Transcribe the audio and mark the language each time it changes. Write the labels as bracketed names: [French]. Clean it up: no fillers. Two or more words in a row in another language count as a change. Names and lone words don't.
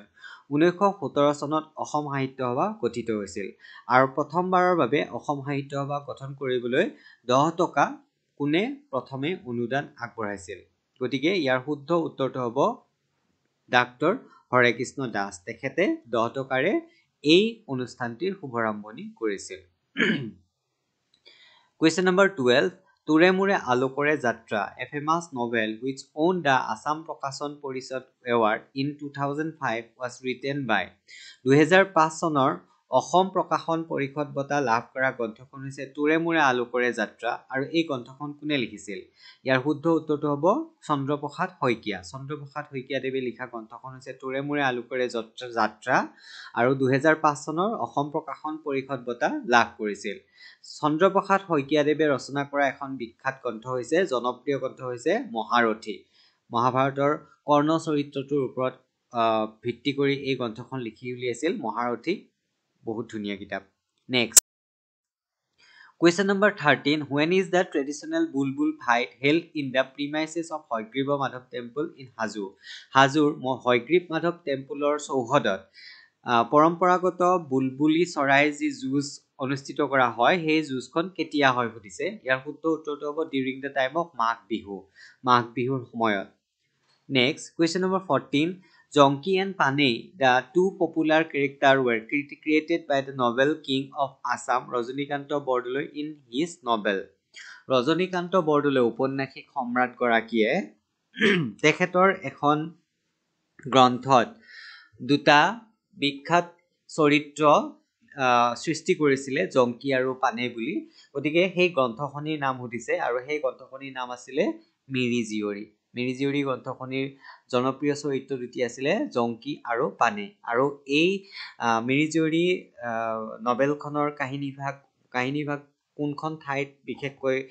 [Assamese] 1917 চনত অসম সাহিত্য সভা গঠিত হৈছিল আৰু প্ৰথমবাৰৰ বাবে অসম সাহিত্য সভা গঠন কৰিবলৈ 10 টকা কোনে প্ৰথমে অনুদান আগবঢ়াইছিল। গতিকে ইয়াৰ শুদ্ধ উত্তৰটো হ'ব ডাক্তৰ হৰেকৃষ্ণ দাস, তেখেতে 10 টকাৰে এই অনুষ্ঠানটিৰ শুভাৰম্ভণি কৰিছিল। [English] question number 12 তোৰে মোৰে আলোকৰে যাত্ৰা a famous novel which won the আছাম প্ৰকাশন পৰিষদ award in 2005 was written by. [Assamese] 2005 চনৰ অসম প্ৰকাশন পৰিষদ বঁটা লাভ কৰা গ্ৰন্থখন হৈছে তোৰে মোৰে আলোকৰে যাত্ৰা আৰু এই গ্ৰন্থখন কোনে লিখিছিল ইয়াৰ শুদ্ধ উত্তৰটো হ'ব চন্দ্ৰপ্ৰসাদ শইকীয়া চন্দ্ৰপ্ৰসাদ শইকীয়া দেৱে লিখা গ্ৰন্থখন হৈছে তোৰে মোৰে আলোকৰে যাত্ৰা আৰু 2005 চনৰ অসম প্ৰকাশন পৰিষদ বঁটা লাভ কৰিছিল চন্দ্ৰপ্ৰসাদ শইকীয়া দেৱে ৰচনা কৰা এখন বিখ্যাত গ্ৰন্থ হৈছে জনপ্ৰিয় গ্ৰন্থ হৈছে মহাৰথী মহাভাৰতৰ কৰ্ণ চৰিত্ৰটোৰ ওপৰত ভিত্তি কৰি এই গ্ৰন্থখন লিখি উলিয়াইছিল মহাৰথী বহুত ধুনীয়া কিতাপ [English] next Question number 13 When is the traditional Bulbul fight held in the premises of Hoygriva Madhav Temple in Hajur Hajur Hoygriv Madhav Temple [Assamese] চৌহদত পৰম্পৰাগত বুলবুলি চৰাই যি যুঁজ অনুষ্ঠিত কৰা হয় সেই যুঁজখন কেতিয়া হয় সুধিছে ইয়াৰ শুদ্ধ উত্তৰটো হ'ব [English] during the time of [Assamese] মাঘ বিহুৰ সময়ত [English] নেক্সট Question number 14 Jonki and Panay, the two popular characters were created by the novel King of Assam, Rajanikanta Bordoloi in his novel. [Assamese] Rajanikanta Bordoloi উপন্যাসিক সম্ৰাট গৰাকীয়ে তেখেতৰ এখন গ্ৰন্থত দুটা বিখ্যাত চৰিত্ৰ সৃষ্টি কৰিছিলে জংকি আৰু পানে বুলি গতিকে সেই গ্ৰন্থখনিৰ নাম সুধিছে আৰু সেই গ্ৰন্থখনিৰ নাম আছিলে মিৰিজিয়ৰী গ্ৰন্থখনিৰ জনপ্ৰিয় চৰিত্ৰ দুটি আছিলে জংকি আৰু পানে আৰু এই মিৰিজিয়ৰী নভেলখনৰ কাহিনীভাগ কোনখন ঠাইত বিশেষকৈ